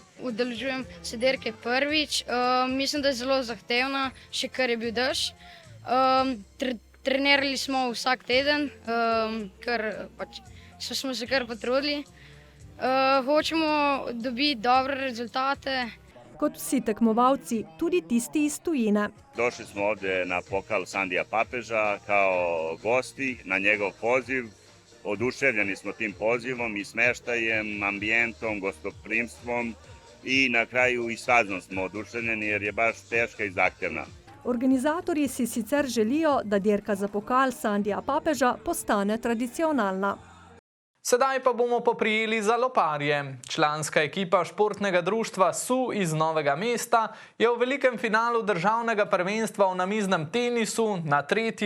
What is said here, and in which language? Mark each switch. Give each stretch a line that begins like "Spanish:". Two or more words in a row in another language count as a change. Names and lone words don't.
Slovenian: Udeležujem se dirke prvič, mislim, da je zelo zahtevna, še kar je bil dež. Trenirali smo vsak teden, ker smo se kar potrudili. Hočemo dobiti dobre rezultate. Kot vsi tekmovalci, tudi tisti iz tujine.
Serbian: Došli smo ovdje na pokal Sandija Papeža kao gosti na njegov poziv. Oduševljeni smo tim pozivom i smeštajem, ambijentom, gostoprimstvom i na kraju i sadnom smo oduševljeni jer je baš teška i zahtjevna.
Slovenian: Organizatorji si sicer želijo, da dirka za pokal Sandija Papeža postane tradicionalna. Sedaj pa bomo poprijeli za loparje. Članska ekipa športnega društva SU iz Novega mesta je v velikem finalu državnega prvenstva v namiznem tenisu na 3.